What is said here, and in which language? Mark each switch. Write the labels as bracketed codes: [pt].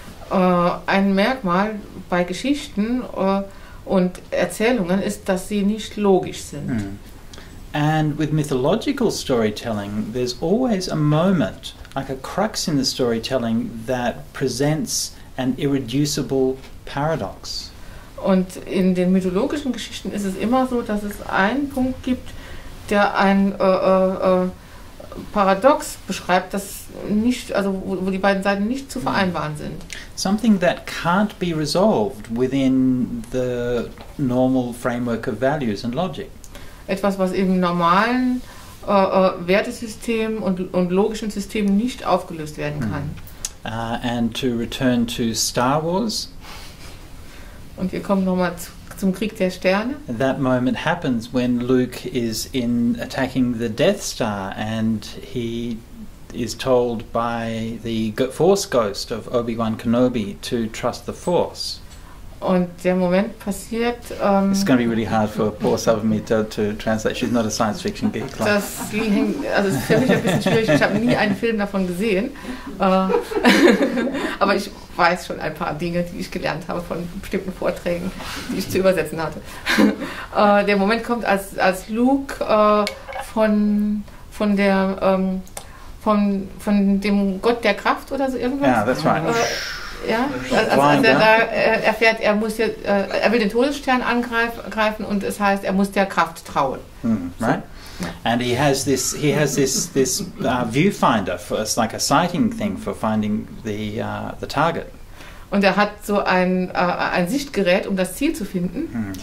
[de] Ein Merkmal bei Geschichten und Erzählungen ist, dass sie nicht logisch sind. [en] And with mythological storytelling, there's always a moment, like a crux in the storytelling, that presents an irreducible paradox. [de] Und in den mythologischen Geschichten ist es immer so, dass es einen Punkt gibt, der ein Paradox beschreibt, das nicht, also wo die beiden Seiten nicht zu vereinbaren sind. [en] Something that can't be resolved within the normal framework of values and logic. [de] Etwas, was im normalen Wertesystem und logischen System nicht aufgelöst werden kann. [en] And to return to Star Wars. [de] Und wir kommen nochmal zum Krieg der Sterne. [en] That moment happens when Luke is attacking the Death Star and he is told by the Force Ghost of Obi-Wan Kenobi to trust the Force. [de] Und der Moment passiert... [en] It's going to be really hard for poor Savamita to translate. She's not a science fiction geek. [de] Das ist für mich ein bisschen schwierig. Ich habe nie einen Film davon gesehen. Aber ich weiß schon ein paar Dinge, die ich gelernt habe von bestimmten Vorträgen, die ich zu übersetzen hatte. Der Moment kommt, als Luke von dem Gott der Kraft oder so irgendwas... [en] Yeah, that's right. [de] Ja, als er da erfährt, er will den Todesstern angreifen und es heißt, er muss der Kraft trauen. [en] Right. So. And he has this viewfinder. It's like a sighting thing for finding the target. [de] Und er hat so ein Sichtgerät, um das Ziel zu finden.